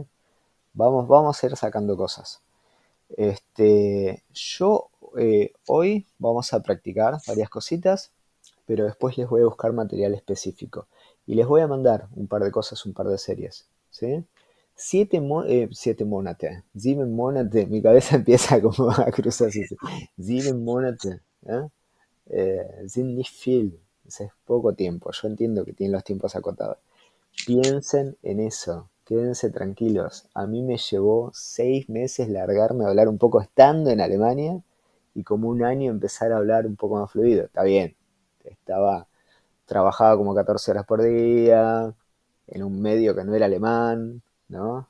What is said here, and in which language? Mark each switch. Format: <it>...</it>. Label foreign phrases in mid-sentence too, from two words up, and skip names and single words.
<es>Vamos a ir sacando cosas. Yo hoy vamos a practicar varias cositas, pero después les voy a buscar material específico. Y les voy a mandar un par de cosas, un par de series. ¿Sí? 7 Monate, 7 Monate, mi cabeza empieza como a cruzarse.</es> <de>7 Monate, ¿eh? Sind nicht viel,</de> <es>es poco tiempo. Yo entiendo que tienen los tiempos acotados. Piensen en eso, quédense tranquilos. A mí me llevó 6 meses largarme a hablar un poco estando en Alemania y como un año empezar a hablar un poco más fluido. Está bien, trabajaba como 14 horas por día, en un medio que no era alemán, ¿no?</es>